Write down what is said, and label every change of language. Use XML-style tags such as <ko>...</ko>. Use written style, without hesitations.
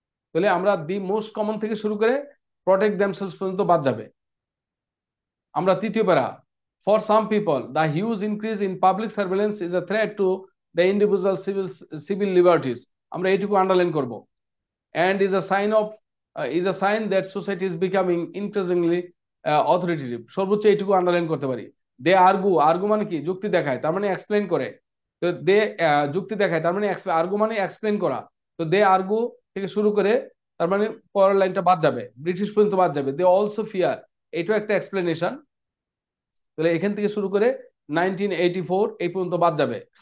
<bn>তাহলে আমরা the most common থেকে শুরু করে প্রোটেক্ট দেমসেলস পর্যন্ত বাদ যাবে। আমরা তৃতীয় প্যারা,</bn> <en>for some people the huge increase in public surveillance is a threat to the individual civil liberties,</en> <bn>আমরা এইটুকু আন্ডারলাইন করব।</bn> <en>and is a sign that society is becoming increasingly authoritative,</en> <bn>সর্বোচ্চ এইটুকু আন্ডারলাইন করতে পারি।</bn> <en>they argue</en> <bn>মানে কি যুক্তি দেখায়, তার মানে এক্সপ্লেইন করে, তো দে যুক্তি দেখায় তার মানে আর্গু মানে এক্সপ্লেইন করা, তো দে আর্গু থেকে শুরু করে তার মানে পরের লাইনটা বাদ যাবে, ব্রিটিশ পর্যন্ত বাদ যাবে।</bn> <en>they also fear,</en> <bn>এটাও একটা এক্সপ্লেনেশন, তাহলে এখান থেকে শুরু করে 1984 এই পর্যন্ত বাদ যাবে।</bn>